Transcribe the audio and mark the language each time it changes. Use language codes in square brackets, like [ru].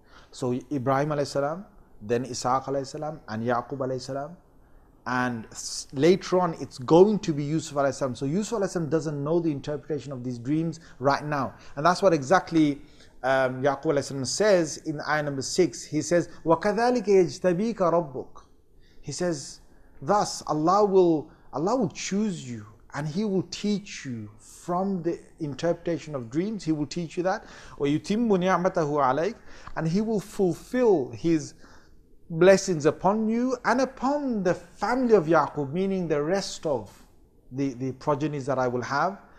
[en] So Ibrahim alayhi salam, then Ishaq alayhi salam, and Yaqub alayhi salam, and later on it's going to be Yusuf alayhi salam. So Yusuf alayhi salam doesn't know the interpretation of these dreams right now. And that's what exactly Yaqub alayhi salam says in ayah number 6. He says, [ar] وَكَذَلِكَ يَجْتَبِيكَ رَبُّكَ. [en] He says, thus Allah will choose you and He will teach you from the interpretation of dreams. He will teach you that. [ar] وَيُتِمُّ نِعْمَتَهُ عَلَيْكَ, [en] and He will fulfill His blessings upon you and upon the family of Yaqub, meaning the rest of the progenies that I will have.